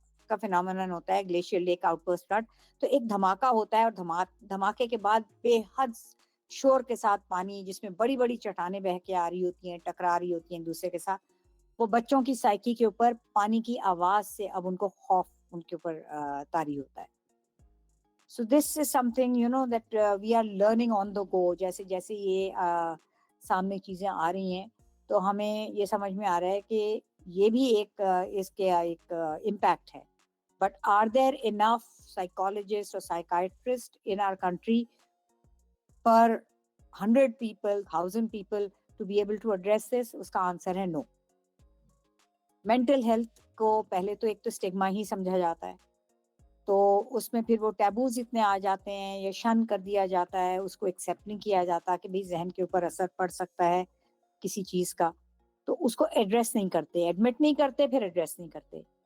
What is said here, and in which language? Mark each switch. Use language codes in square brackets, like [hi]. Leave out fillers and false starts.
[ur] کا فینومینن ہوتا ہے، glacier leak out burst flood, تو ایک دھماکہ ہوتا ہے اور دھماکے کے بعد بے حد شور کے ساتھ پانی جس میں بڑی بڑی چٹانیں بہہ کے آ رہی ہوتی ہیں، ٹکرا رہی ہوتی ہیں ایک دوسرے کے ساتھ، وہ بچوں کی سائیکی کے اوپر پانی کی آواز سے اب ان کو خوف ان کے اوپر طاری ہوتا ہے. [en] So this is something that we are learning on the go. [ur] جیسے جیسے یہ سامنے چیزیں آ رہی ہیں تو ہمیں یہ سمجھ میں آ رہا ہے کہ یہ بھی ایک اس کے ایک امپیکٹ ہے. [en] But are there enough psychologists or psychiatrists in our country per 100 people, 1000 people to be able to address this? [ur] اس کا آنسر ہے no. مینٹل ہیلتھ کو پہلے تو ایک تو اسٹگما ہی سمجھا جاتا ہے، تو اس میں پھر وہ ٹیبوز اتنے آ جاتے ہیں یا شن کر دیا جاتا ہے، اس کو ایکسیپٹ نہیں کیا جاتا کہ بھئی ذہن کے اوپر اثر پڑ سکتا ہے کسی چیز کا، تو اس کو ایڈریس نہیں کرتے، ایڈمٹ نہیں کرتے، پھر ایڈریس نہیں کرتے.